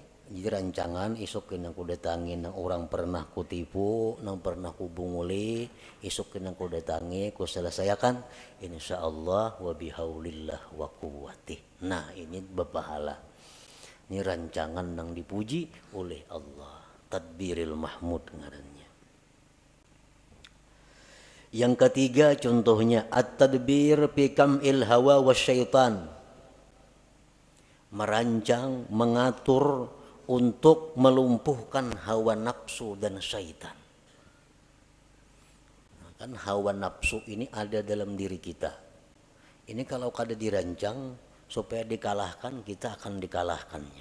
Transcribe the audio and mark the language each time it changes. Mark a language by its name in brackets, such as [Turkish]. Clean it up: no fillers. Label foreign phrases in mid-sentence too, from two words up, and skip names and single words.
[Banjar] Jadi rancangan isokin yang ku datangi nang orang pernah ku tipu, nang pernah ku bunguli, isokin yang ku datangi, ku selesaikan, [Arabic] إن شاء الله وبحول الله وقوته. [Banjar] Nah, ini berpahala. Ini rancangan yang dipuji oleh Allah. [Arabic] التدبير المحمود [Banjar] ngarannya. Yang ketiga contohnya [Arabic] التدبير في قمع الهوى والشيطان. [Banjar] Merancang, mengatur untuk melumpuhkan hawa nafsu dan syaitan. Nah, kan hawa nafsu ini ada dalam diri kita. Ini kalau kada dirancang supaya dikalahkan, kita akan dikalahkannya.